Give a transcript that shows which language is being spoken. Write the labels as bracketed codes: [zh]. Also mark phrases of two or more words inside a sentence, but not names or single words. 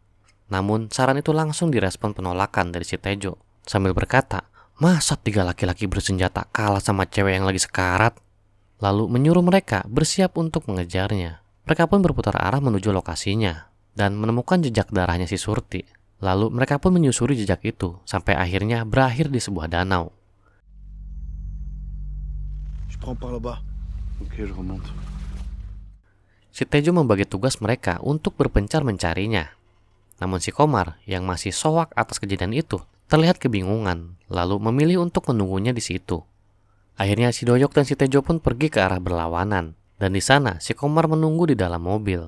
[id] Namun saran itu langsung direspon penolakan dari si Tejo sambil berkata, masa 3 laki-laki bersenjata kalah sama cewek yang lagi sekarat? Lalu menyuruh mereka bersiap untuk mengejarnya. Mereka pun berputar arah menuju lokasinya dan menemukan jejak darahnya si Surti. Lalu mereka pun menyusuri jejak itu sampai akhirnya berakhir di sebuah danau. [fr] Je prends par là-bas. Ok, je remonte. [id] Si Tejo membagi tugas mereka untuk berpencar mencarinya. Namun si Komar yang masih soak atas kejadian itu terlihat kebingungan, lalu memilih untuk menunggunya di situ. Akhirnya si Doyok dan si Tejo pun pergi ke arah berlawanan, dan di sana si Komar menunggu di dalam mobil.